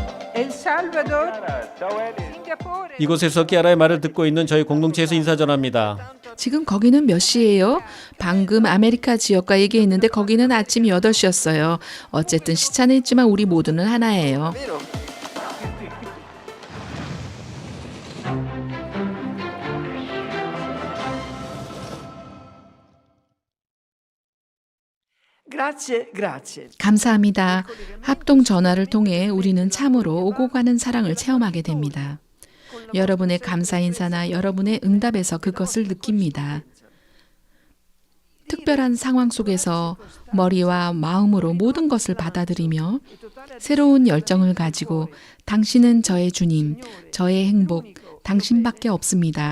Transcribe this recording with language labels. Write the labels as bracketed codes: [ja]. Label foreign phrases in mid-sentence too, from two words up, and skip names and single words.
[ko] El Salvador, Singapore. 이곳에서 키아라의 말을 듣고 있는 저희 공동체에서 인사 전합니다. 지금 거기는 몇 시예요? 방금 아메리카 지역과 얘기했는데 거기는 아침 8시였어요. 어쨌든 시차는 있지만 우리 모두는 하나예요. [it] Vero? Grazie, grazie. [ko] 감사합니다. 합동 전화를 통해 우리는 참으로 오고 가는 사랑을 체험하게 됩니다. 여러분의 감사 인사나 여러분의 응답에서 그것을 느낍니다. 특별한 상황 속에서 머리와 마음으로 모든 것을 받아들이며 새로운 열정을 가지고 당신은 저의 주님, 저의 행복, 당신밖에 없습니다.